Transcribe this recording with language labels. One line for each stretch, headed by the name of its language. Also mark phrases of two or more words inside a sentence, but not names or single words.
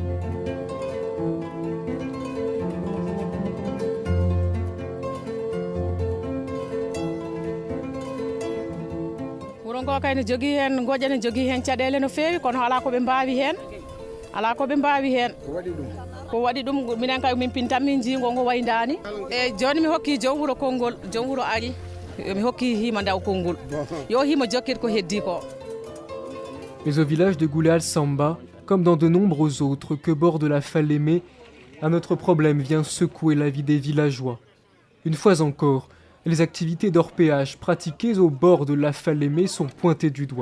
Fula: wuron ko kayne jogui hen goƴa ne jogui hen caɗele no fewi kono ala koɓe mbawi hen ala koɓe mbawi hen ko waɗi ɗum minen kay min pintan min jiigo ngo waydani e joni mi hokki joom wuuro konngol joom wuuro ari mi hokki hima daw konngol yo hima jokkit ko heddi ko.
French: Mais au village de Gouléal Samba, comme dans de nombreux autres que borde la Falémé, un autre problème vient secouer la vie des villageois. Une fois encore, les activités d'orpaillage pratiquées au bord de la Falémé sont pointées du doigt.